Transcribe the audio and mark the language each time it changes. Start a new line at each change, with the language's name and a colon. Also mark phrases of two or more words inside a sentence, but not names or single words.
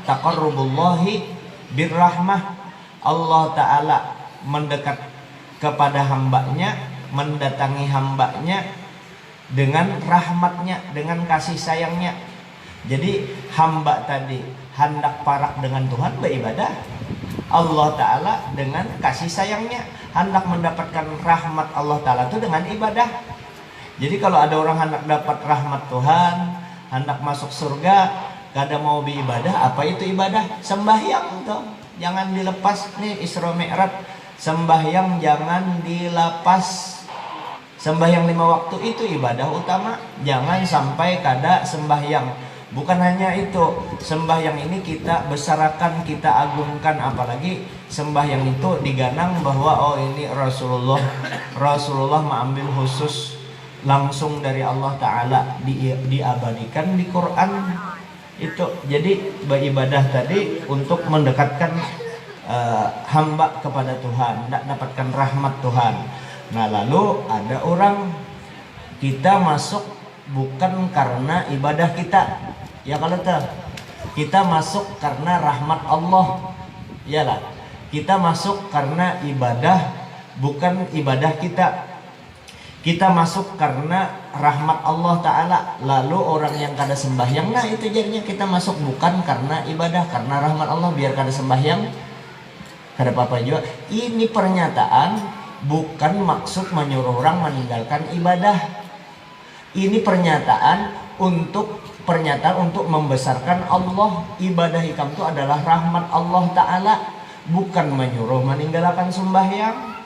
Arabic: Taqarrubullahi birrahmah.
Indonesian: Allah Ta'ala mendekat kepada hambanya, mendatangi hambanya dengan rahmatnya, dengan kasih sayangnya.
Banjar: Jadi hamba tadi hendak parak dengan Tuhan beribadah.
Indonesian: Allah Ta'ala dengan kasih sayangnya hendak mendapatkan rahmat Allah Ta'ala itu dengan ibadah. Jadi kalau ada orang hendak dapat rahmat Tuhan, hendak masuk surga, kada mau beribadah, apa itu ibadah? Sembahyang tuh, jangan dilepas nih Isra Mi'raj. Sembahyang jangan dilepas. Sembahyang 5 waktu itu ibadah utama. Jangan sampai kada sembahyang. Bukan hanya itu, sembahyang ini kita besarkan, kita agungkan. Apalagi sembahyang itu diganang bahwa ini Rasulullah mengambil khusus langsung dari Allah Ta'ala, diabadikan di Quran itu. Jadi beribadah tadi untuk mendekatkan hamba kepada Tuhan, dapatkan rahmat Tuhan. Nah lalu ada orang, kita masuk bukan karena ibadah kita, ya kalau kita masuk karena rahmat Allah, iyalah kita masuk karena ibadah, bukan ibadah kita. Kita masuk karena rahmat Allah Ta'ala. Lalu orang yang kada sembahyang, nah itu jadinya kita masuk bukan karena ibadah, karena rahmat Allah, biar kada sembahyang, kada apa-apa juga. Ini pernyataan bukan maksud menyuruh orang meninggalkan ibadah. Ini pernyataan untuk membesarkan Allah. Ibadah ikam itu adalah rahmat Allah Ta'ala, bukan menyuruh meninggalkan sembahyang.